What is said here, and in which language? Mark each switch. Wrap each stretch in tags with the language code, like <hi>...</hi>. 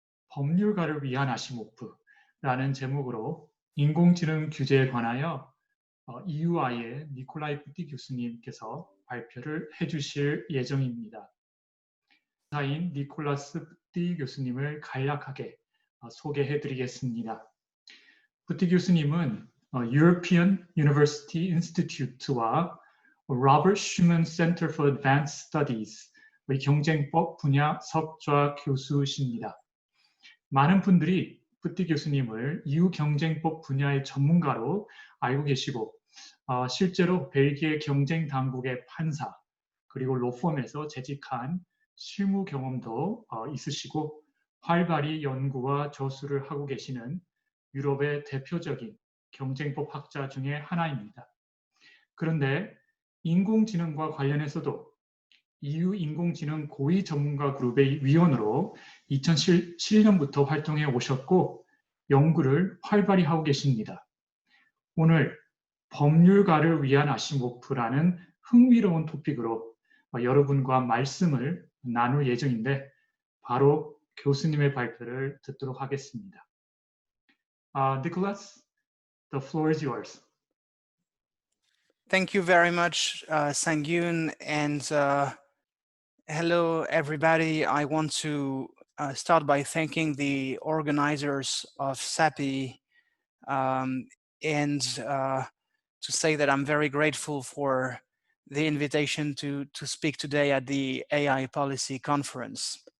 <ko>법률가를 위한 아시모프라는 제목으로 인공지능 규제에 관하여 EUI의 니콜라이 푸티 교수님께서 발표를 해주실 예정입니다. 사인 니콜라스 푸티 교수님을 간략하게 소개해드리겠습니다. 푸티 교수님은 European University Institute와 Robert Schuman Center for Advanced Studies의 경쟁법 분야 석좌 교수십니다. 많은 분들이 푸티 교수님을 EU 경쟁법 분야의 전문가로 알고 계시고 실제로 벨기에 경쟁 당국의 판사 그리고 로펌에서 재직한 실무 경험도 있으시고 활발히 연구와 저술을 하고 계시는 유럽의 대표적인 경쟁법 학자 중에 하나입니다. 그런데 인공지능과 관련해서도 EU 인공지능 고위 전문가 그룹의 위원으로 2007년부터 활동해 오셨고 연구를 활발히 하고 계십니다. 오늘 법률가를 위한 아시모프라는 흥미로운 토픽으로 여러분과 말씀을 나눌 예정인데 바로 교수님의 발표를 듣도록 하겠습니다.</ko> <en>Nicolas, the floor is yours. Thank you very much, Sang-Yoon, and hello, everybody. I want to start by thanking the organizers of SAPI and to say that I'm very grateful for the invitation to speak today at the AI Policy Conference.</en>